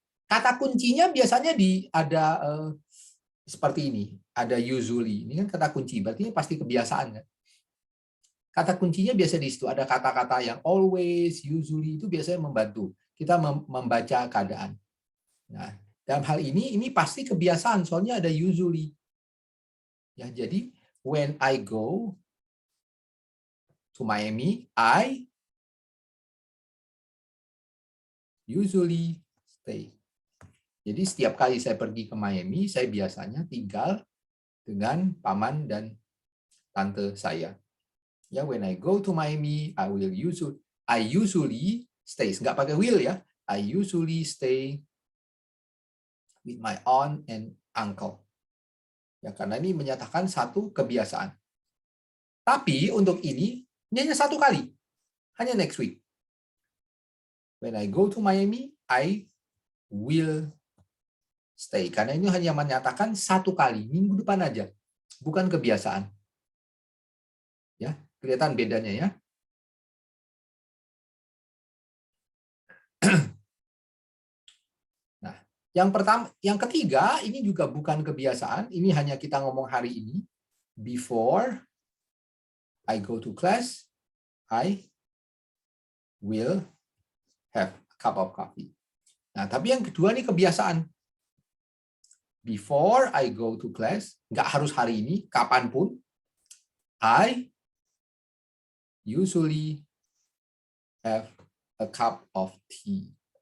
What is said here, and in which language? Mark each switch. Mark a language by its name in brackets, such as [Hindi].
[Indonesian] Kata kuncinya biasanya ada seperti ini. Ada usually. Ini kan kata kunci. Berarti ini pasti kebiasaan kan. Kata kuncinya biasa di situ. Ada kata-kata yang always, usually itu biasanya membantu kita membaca keadaan. Nah, dalam hal ini pasti kebiasaan. Soalnya ada usually. Ya, jadi [English] when I go to Miami, I usually stay. [Indonesian] Jadi setiap kali saya pergi ke Miami, saya biasanya tinggal dengan paman dan tante saya. [English] Ya, when I go to Miami, I usually stay. [Indonesian] Nggak pakai will ya. [English] I usually stay with my aunt and uncle. [Indonesian] Ya, karena ini menyatakan satu kebiasaan. Tapi untuk ini hanya satu kali. Hanya next week. [English] When I go to Miami, I will stay. [Indonesian] Karena ini hanya menyatakan satu kali, minggu depan aja. Bukan kebiasaan. Ya, kelihatan bedanya ya. Nah, yang ketiga ini juga bukan kebiasaan, ini hanya kita ngomong hari ini. [English] before I go to class, I will have a cup of coffee. [Indonesian] Nah, tapi yang kedua nih kebiasaan. [English] Before I go to class, [Indonesian] nggak harus hari ini, kapanpun, [English] I usually have a cup of tea.